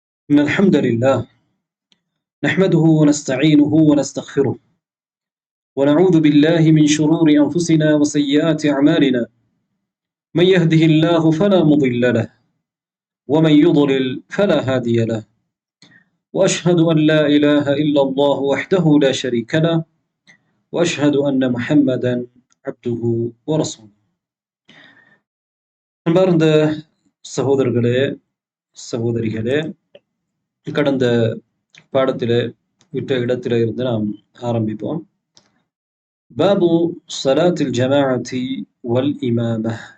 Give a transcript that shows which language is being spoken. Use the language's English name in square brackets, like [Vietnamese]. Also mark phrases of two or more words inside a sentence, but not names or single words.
[Arabic] إن الحمد لله نحمده ونستعينه ونستغفره ونعوذ بالله من شرور أنفسنا وسيئات أعمالنا من يهده الله فلا مضل له ومن يضلل فلا هادي له وأشهد أن لا إله إلا الله وحده لا شريك له وأشهد أن محمدا عبده ورسوله. [Tamil] அன்பார்ந்த சகோதரர்களே சகோதரிகளே, கடந்த பாடத்திலே விட்ட இடத்திலே இருந்து நாம் ஆரம்பிப்போம். [Arabic] باب صلاة الجماعة والإمامة.